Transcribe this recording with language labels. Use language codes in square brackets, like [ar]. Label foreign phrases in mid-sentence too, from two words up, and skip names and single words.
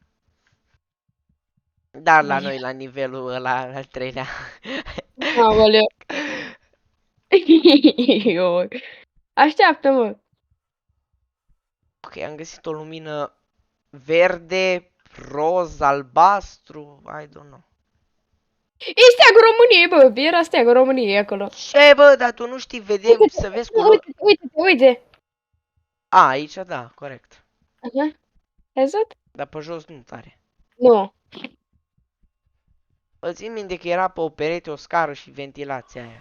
[ro] Dar la noi, la nivelul ăla al treilea. Aoleu. Ioi. Așteaptă-mă. Ok, am găsit o lumină verde, roz, albastru, [en] I don't know. [ro] E steagul României, bă. Era steagul României acolo. Ce bă, dar tu nu știi, vedem, să vezi culori. Uite. A, aici da, corect. Aha. Ai văzut? Dar pe jos nu tare. Nu. Îți țin minte că era pe o perete o scară și ventilația aia.